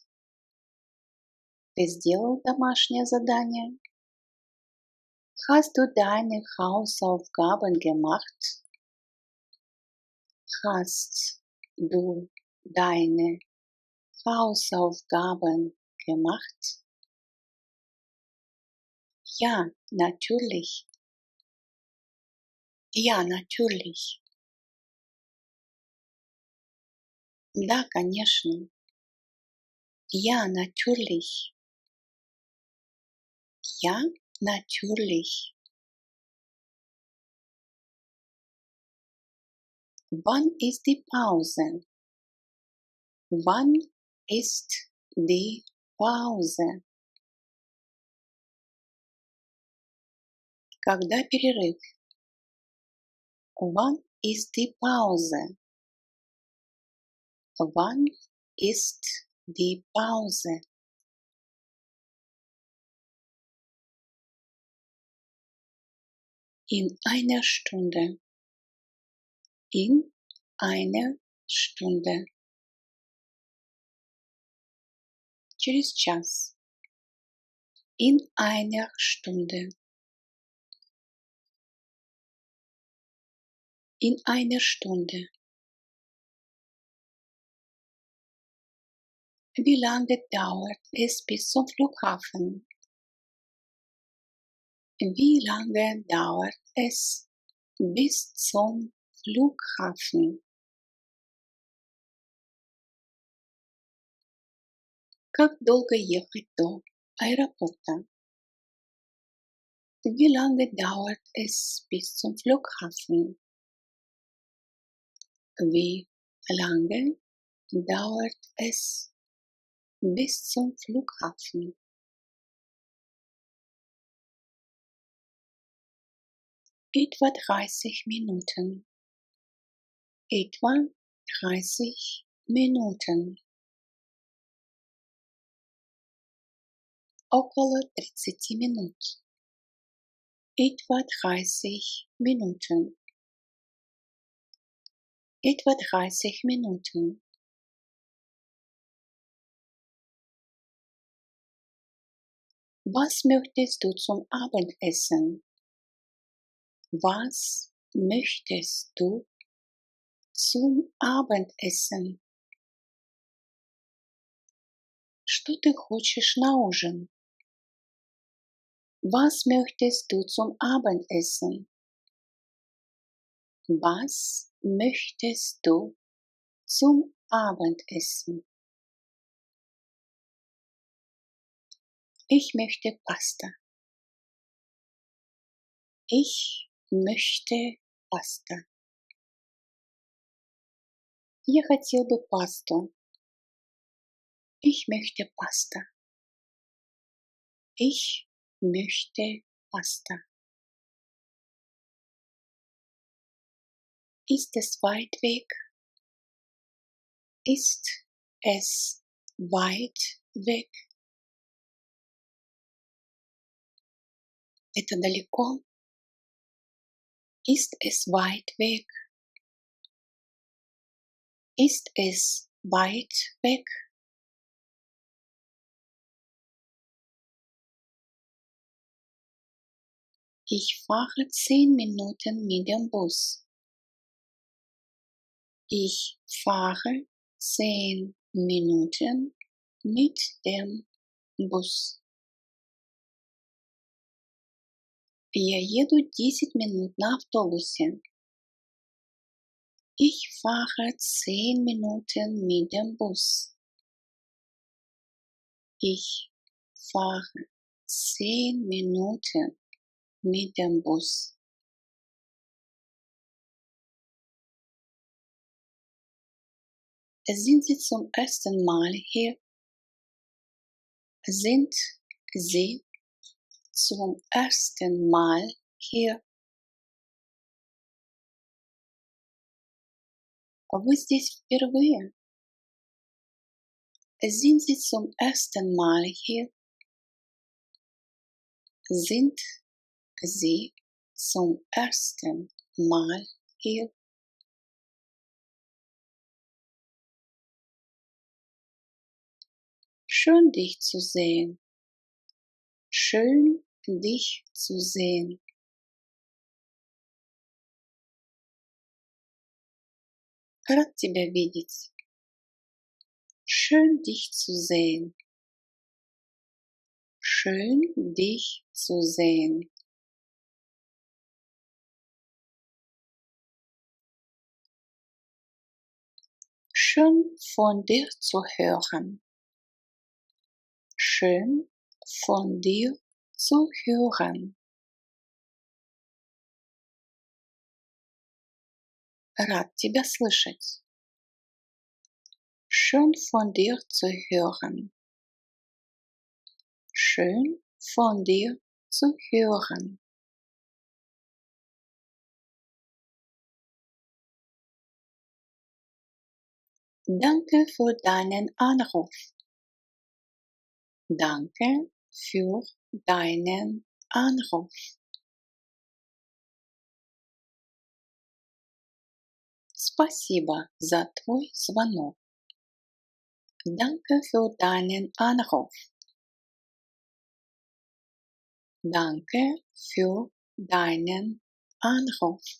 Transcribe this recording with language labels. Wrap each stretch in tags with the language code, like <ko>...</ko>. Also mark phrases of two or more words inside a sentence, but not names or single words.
<ru>Ты сделал домашнее задание?</ru> <de>Hast du deine Hausaufgaben gemacht? Hast du deine Hausaufgaben gemacht? Ja, natürlich. Ja, natürlich.</de> <ru>Да, конечно.</ru> <de>Ja, natürlich. Ja, natürlich. Wann ist die Pause? Wann ist die Pause?</de> <ru>Когда перерыв?</ru> <de>Wann ist die Pause? Wann ist die Pause? In einer Stunde. In einer Stunde.</de> <ru>Через час.</ru> <de>In einer Stunde. In einer Stunde. Wie lange dauert es bis zum Flughafen? Wie lange dauert es bis zum Flughafen?</de> <ru>Как долго ехать до аэропорта?</ru> <de>Wie lange dauert es bis zum Flughafen? Wie lange dauert es bis zum Flughafen? Etwa 30 Minuten. Etwa 30 Minuten.</de> <ru>Около 30 минут.</ru> <de>Etwa 30 Minuten. Etwa 30 Minuten. Was möchtest du zum Abendessen? Was möchtest du zum Abendessen?</de> <ru>Что ты хочешь на ужин?</ru> <de>Was möchtest du zum Abendessen? Was möchtest du zum Abendessen? Ich möchte Pasta. Ich möchte Pasta.</de> <ru>Я хотел бы пасту.</ru> <de>Ich möchte Pasta. Ich möchte Pasta. Ist es weit weg? Ist es weit weg?</de> <ru>Это далеко?</ru> <de>Ist es weit weg? Ist es weit weg? Ich fahre 10 Minuten mit dem Bus. Ich fahre 10 Minuten mit dem Bus.</de> <ru>Я еду 10 минут на автобусе.</ru> <de>Ich fahre 10 Minuten mit dem Bus. Ich fahre 10 Minuten mit dem Bus. Sind Sie zum ersten Mal hier? Sind Sie zum ersten Mal hier?</de> <ru>Вы здесь впервые?</ru> <de>Sind Sie zum ersten Mal hier? Sind Sie zum ersten Mal hier? Schön dich zu sehen. Schön dich zu sehen.</de> <ru>Рад тебя видеть.</ru> <de>Schön dich zu sehen. Schön dich zu sehen. Schön von dir zu hören. Schön von dir zu hören.</de> <ru>Рад тебя слышать.</ru> <de>Schön von dir zu hören. Schön von dir zu hören. Danke für deinen Anruf. Danke für deinen Anruf.</de> <ru>Спасибо за твой звонок.</ru> <de>Danke für deinen Anruf. Danke für deinen Anruf.</de>